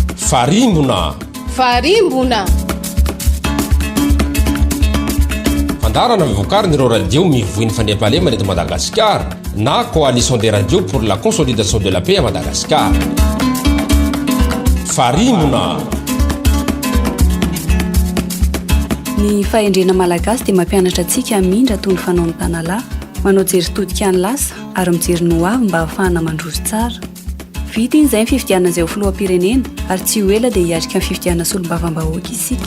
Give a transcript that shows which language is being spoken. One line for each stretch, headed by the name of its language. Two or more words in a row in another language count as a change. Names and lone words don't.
Malagasy: Farimbona fandarana mivokarina ireo radio mivoiny fandriampahalemana eto Madagasikara na
French: coalition des radios pour la consolidation de la paix à Madagascar.
Malagasy: Farimbona. Ny fahendrena malagasy dia mampianatra antsika mindra toy ny fanao ny tanalahy, manao jery-todika ny lasa ary mijery ny hoavy mba ahafahana mandroso tsara. Vita iny izay ny fifidianana izay ho filoham-pirenena ary tsy ho ela dia hiatrika ny fifidianana solombavam-bahoaka isika.